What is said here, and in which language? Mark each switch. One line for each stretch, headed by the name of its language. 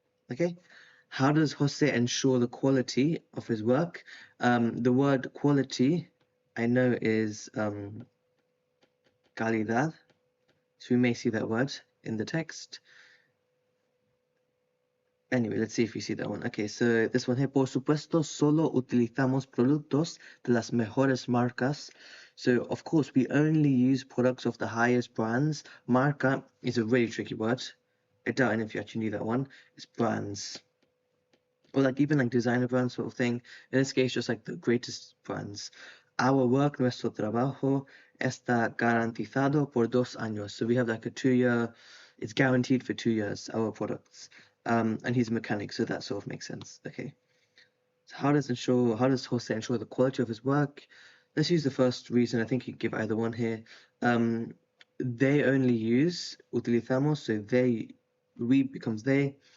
English: Okay? How does Jose ensure the quality of his work? The word quality, I know, is calidad. So we may see that word in the text. Anyway, let's see if we see that one. Okay, so this one here,
Spanish: por supuesto, solo utilizamos productos de las mejores marcas.
English: So, of course, we only use products of the highest brands. Marca is a really tricky word. I doubt if you actually knew that one. It's brands. Or like even like designer brands sort of thing. In this case, just like the greatest brands. Our work,
Spanish: nuestro trabajo, está garantizado por 2 años.
English: So we have like a 2-year, it's guaranteed for 2 years, our products. And he's a mechanic, so that sort of makes sense. Okay. So how does Jose ensure the quality of his work? Let's use the first reason. I think you can give either one here. They only use utilizamos, so we becomes they.